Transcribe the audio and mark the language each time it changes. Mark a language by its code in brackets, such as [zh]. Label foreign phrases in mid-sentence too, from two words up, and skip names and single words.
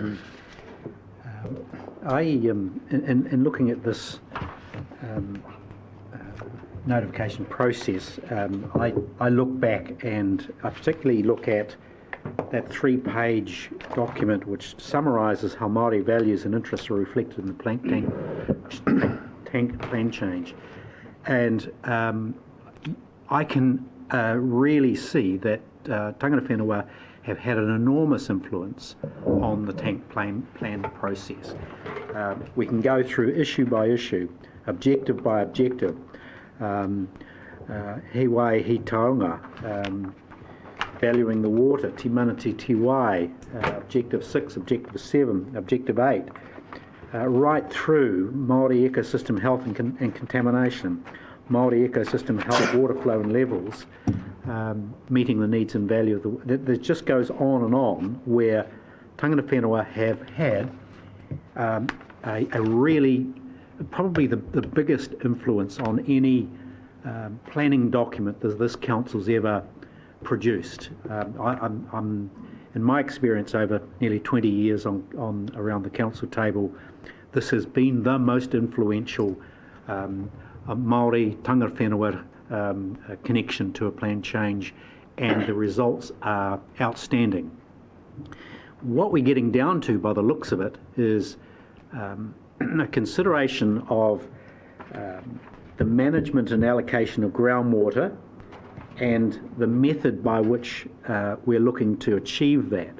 [en] In looking at this notification process, I look back and I particularly look at that 3-page document which summarises how Māori values and interests are reflected in the tank plan change. And I can really see that [mi] tangata whenua [en] have had an enormous influence on the tank plan process. We can go through issue by issue, objective by objective, [mi] he wai, he taonga, [en] valuing the water, [mi] Te Mana Te Tiwai, [en] Objective 6, Objective 7, Objective 8, right through Māori ecosystem health and contamination, Māori ecosystem health, water flow and levels, meeting the needs and value of the... It just goes on and on, where [mi] tangata whenua [en] have had a really, probably the biggest influence on any planning document that this council's ever produced. I'm in my experience over nearly 20 years on around the council table, this has been the most influential Māori [mi] tangata whenua [en] connection to a plan change, and the results are outstanding. What we're getting down to, by the looks of it, is a consideration of the management and allocation of groundwater and the method by which we're looking to achieve that.